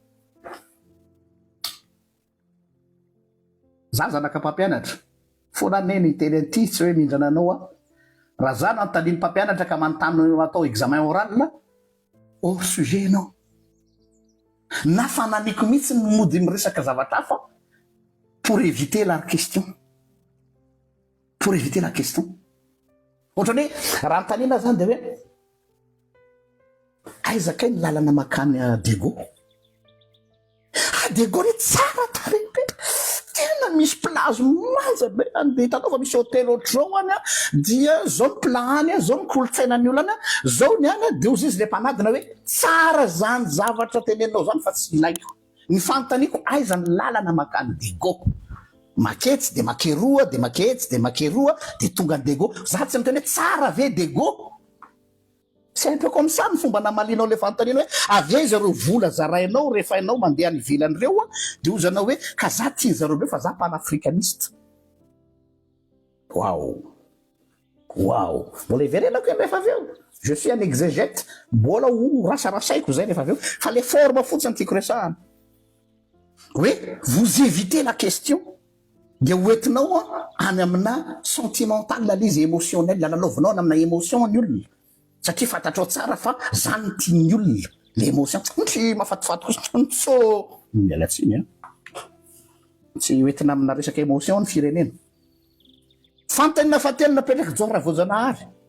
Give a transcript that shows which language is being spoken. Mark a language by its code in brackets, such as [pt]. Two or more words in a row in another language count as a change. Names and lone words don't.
[mg] za zanaka mpampianatra fona neny teny anty tsy hoe mindrana anao raha za nanontaniany mpampianatra ka manontany atao [fr] examen oral hors sujet [mg] anao na fananiko mihitsy ny mody miresaka zavatra hafa [fr] pour éviter la question [mg] ohatrany hoe raha notaniana zany de hoe aizakay ny lalana makany Dego Dego re tsara tarehy be tena misy plazo manja be andeha hitanao fa misy hôtel ohatr'izao any dia zao ny plan any zao ny kolotsainany olo any zao ny any de ozy izy le mpanadina hoe tsara zany zavatra tenenao zany fa tsy ilaiko ny fanontaniako aiza ny lalana makany Dego maketsy de makeroa de maketsy de makeroa de tonga ny Dego za tsy miteny hoe tsara ve Dego [fr] c'est un peu comme ça [mg] ny fomba namalinao le fanontaniana hoe avia zareo vola zarainao rehefa ianao mandeha any ivelany reo de ozanao hoe ka za tia zareo reo fa za panafricaniste mbola iverenako e rehefa aveo [fr] je suis un exégète [mg] mbola ho rasarasaiko zay rehefa aveo fa [fr] le forme [mg] fotsiny tiako resahana hoe [fr] vous évitez la question [mg] de hoentinao any amina sentimental la izy émotionnel lalalovonao amina émotion ny olona satria fantatrao tsara fa zany tiany olona le émotion tsy mafatifaty koso mialatsiny tsy hoentina amina resaka émotion ny firenena fantanina fatelo napetraka joara voajanahary